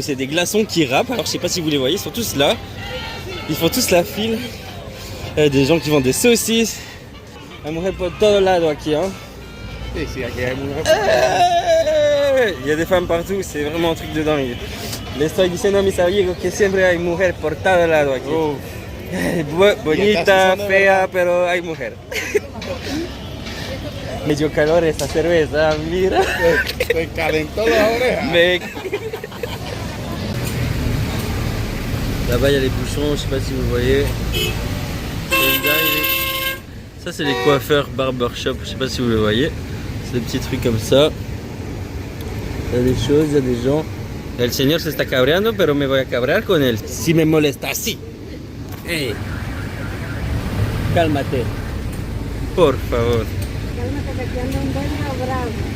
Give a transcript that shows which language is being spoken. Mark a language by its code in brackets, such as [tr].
[fr] C'est des glaçons qui râpent. Alors, je sais pas si vous les voyez, ils sont tous là. Ils font tous la file. Il y a des gens qui vendent des saucisses. [es] Hay mujer por todo lado aquí, hein. Sí, sí, aquí hay mujeres. [fr] Il y a des femmes partout, c'est vraiment un truc de dingue. [es] Le estoy diciendo a mis amigos que siempre hay mujer por todo lado aquí. Bonita, fea, pero hay mujer. Me dio calor esa cerveza, mira. Te calentó las orejas. [fr] Là-bas, il y a les bouchons, je sais pas si vous voyez. Ça, c'est les coiffeurs barbershop, je sais pas si vous le voyez. C'est des petits trucs comme ça. Il y a des choses, il y a des gens. [es] El señor se está cabreando, pero me voy a cabrear con él. Si me molesta así. Hey. Cálmate. Por favor. Cálmate que aquí anda un dueño bravo.